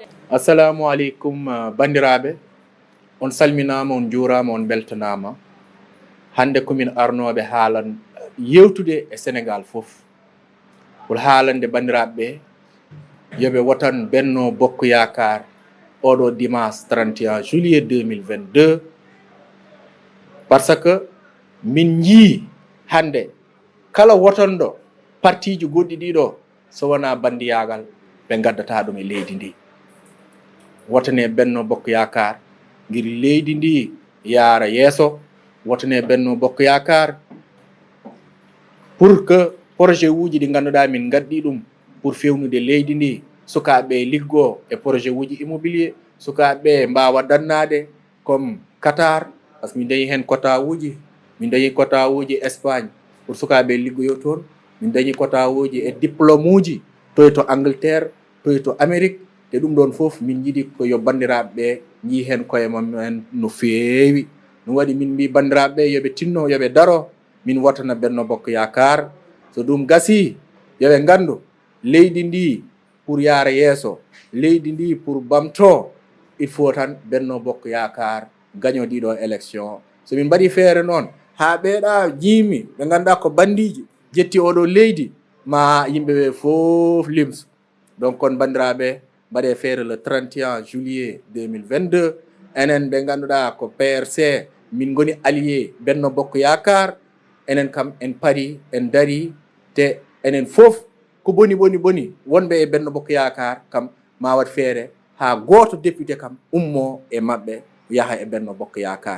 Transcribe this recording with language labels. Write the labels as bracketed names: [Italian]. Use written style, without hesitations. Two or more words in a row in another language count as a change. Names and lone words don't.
[Fula] assalamu aleykum bandiraɓe, on salminama, on juurama, on beltanama. Hande komin arnoɓe haalan yewtude e Sénégal foof pour haalande bandiraɓeɓe yoɓe wotan Benno Bokk Yakar oɗo dimanche 31 juillet 2022 [French] par ce que [Fula] min jii hande kala wotanɗo partiji goɗɗi ɗiɗo so wona bandiyagal ɓe gaddata ɗum e leydi ndi. Wotane Benno Bokk Yakar ngir leydi ndi yaara yeeso, wotane Benno Bokk Yakar [French] pour que [Fula] projet uji ɗi ganduɗa min gaddi ɗum pour fewnude leydi ndi, sukaɓe liggo e projet uji immobilier, sukaɓe mbawa dannade comme Qatar, [French] par ce que [Fula] min dañi hen quota uji, min dañi quota uji Espagne pour sukaɓe liggoyo toon, min dañi quota uji e diplôme uji toye to Angleterre, toye to Amérique, te ɗum ɗon foof min jiiɗi ko yo bandiraɓeɓe jii hen koye mumen no feewi. ɗum waɗi min mbi bandiraɓeɓe yoɓe tinno yoɓe daro min wotana Benno Bokk Yakar. So ɗum gasi yoɓe gandu leydi ndi pour yaara yeeso, leydi ndi pour bamto, [French] il faut [Fula] tan Benno Bokk Yakar gaño ɗiɗo élection. So min mbaɗi feere noon ha ɓeeɗa jiimi ɓe ganduɗa ko bandiji jetti oɗo leydi, ma yimɓeɓe foof limso. Donc on bandiraɓe mbaɗe feere [French] le 31 juillet [Fula] 2022, enen ɓe ganduɗa ko PRC min goni allié Benno Bokk Yakar, enen kam en pari en dari te enen foof ko boni wonɓe e Benno Bokk Yakar kam ma wat feere ha goto député kam ummo e mabɓe yaha e Benno Bokk Yakar.